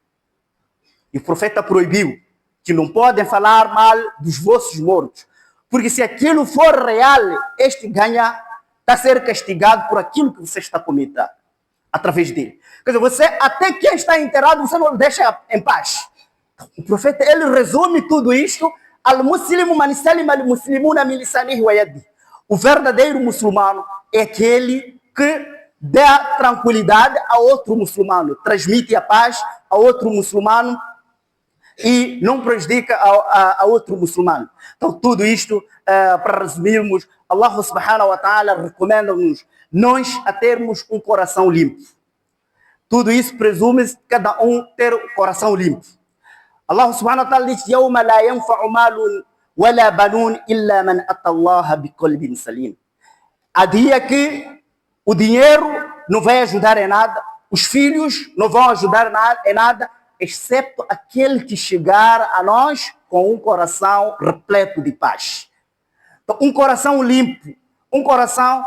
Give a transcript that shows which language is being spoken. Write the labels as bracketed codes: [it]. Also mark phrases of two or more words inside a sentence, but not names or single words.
[pt] E o profeta proibiu que não podem falar mal dos vossos mortos. Porque se aquilo for real, este está a ser castigado por aquilo que você está cometendo, através dele. Quer dizer, você, até quem está enterrado, você não deixa em paz. O profeta, ele resume tudo isto: [ar] المسلم من سلم المسلمون من لسانه ويده. [pt] O verdadeiro muçulmano é aquele que dá tranquilidade a outro muçulmano, transmite a paz a outro muçulmano e não prejudica a outro muçulmano. Então, tudo isto, para resumirmos, [ar] الله سبحانه وتعالى [pt] recomenda-nos nós a termos um coração limpo. Tudo isso presume-se cada um ter o coração limpo. [ar] الله سبحانه وتعالى diz: "يوم لا ينفع مال ولا بنون إلا من أتى الله بقلب سليم." [pt] Há dia que o dinheiro não vai ajudar em nada, os filhos não vão ajudar em nada, exceto aquele que chegar a nós com um coração repleto de paz. Então, um coração limpo, um coração...